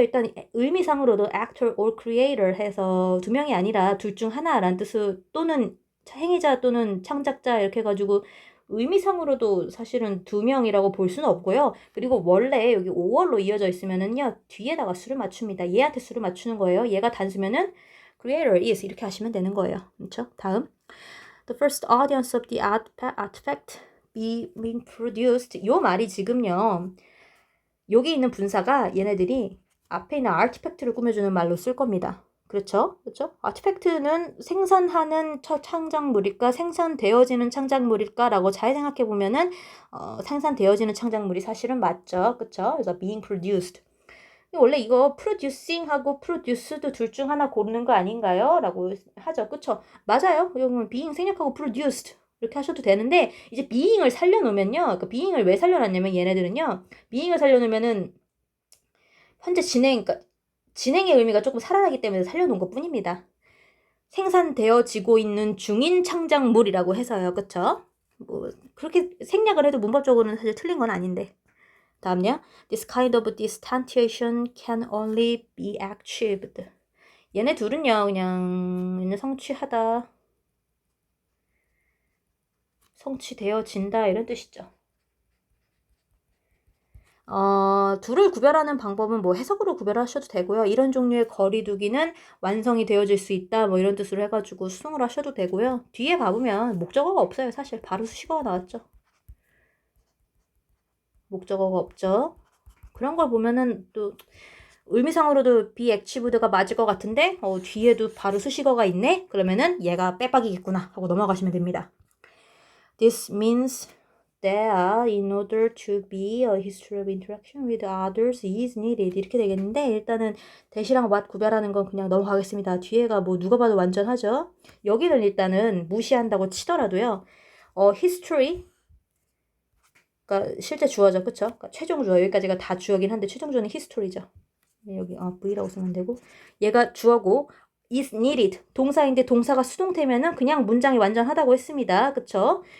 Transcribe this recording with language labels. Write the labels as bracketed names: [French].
[Korean] 일단 의미상으로도 [English] actor or creator [Korean] 해서 2명이 아니라 둘 중 하나라는 뜻을, 또는 행위자 또는 창작자 이렇게 해가지고 의미상으로도 사실은 두 명이라고 볼 수는 없고요. 그리고 원래 여기 5월로 이어져 있으면은요, 뒤에다가 수를 맞춥니다. 얘한테 수를 맞추는 거예요. 얘가 단수면은 [English] creator is [Korean] 이렇게 하시면 되는 거예요. 그렇죠? 다음. [English] The first audience of the artifact being produced. [Korean] 요 말이 지금요, 여기 있는 분사가 얘네들이 앞에 있는 artifact를 꾸며주는 말로 쓸 겁니다. 그렇죠? 그렇죠? 아티팩트는 생산하는 창작물일까, 생산되어지는 창작물일까라고 잘 생각해 보면은 생산되어지는 창작물이 사실은 맞죠. 그렇죠? 그래서 [English] being produced. [Korean] 원래 이거 producing하고 produced 둘 중 하나 고르는 거 아닌가요? 라고 하죠. 그쵸? 맞아요. 여러분 being 생략하고 produced 이렇게 하셔도 되는데 이제 being을 살려놓으면요. 그러니까 being을 왜 살려놨냐면 얘네들은요. being을 살려놓으면은 현재 그러니까 진행의 의미가 조금 살아나기 때문에 살려놓은 것 뿐입니다. 생산되어지고 있는 중인 창작물이라고 해서요. 그쵸? 뭐 그렇게 생략을 해도 문법적으로는 사실 틀린 건 아닌데. 다음요. [English] This kind of distantiation can only be achieved. [Korean] 얘네 둘은요. 그냥 얘네 성취하다, 성취되어진다 이런 뜻이죠. 둘을 구별하는 방법은 뭐 해석으로 구별하셔도 되고요. 이런 종류의 거리두기는 완성이 되어질 수 있다 뭐 이런 뜻으로 해가지고 수동으로 하셔도 되고요. 뒤에 가보면 목적어가 없어요. 사실 바로 수식어가 나왔죠. 목적어가 없죠. 그런 걸 보면은 또 의미상으로도 [English] be achieved [Korean] 가 맞을 것 같은데 뒤에도 바로 수식어가 있네? 그러면은 얘가 빼박이겠구나 하고 넘어가시면 됩니다. [English] This means that in order to be a history of interaction with others is needed [Korean] 이렇게 되겠는데 일단은 that이랑 what 구별하는 건 그냥 넘어가겠습니다. 뒤에가 뭐 누가 봐도 완전하죠? 여기는 일단은 무시한다고 치더라도요. history 그러니까 실제 주어죠. 그쵸? 그러니까 최종 주어 여기까지가 다 주어긴 한데 최종 주어는 history죠. 여기 V라고 쓰면 되고 얘가 주어고 is needed 동사인데 동사가 수동태면은 그냥 문장이 완전하다고 했습니다. 그쵸?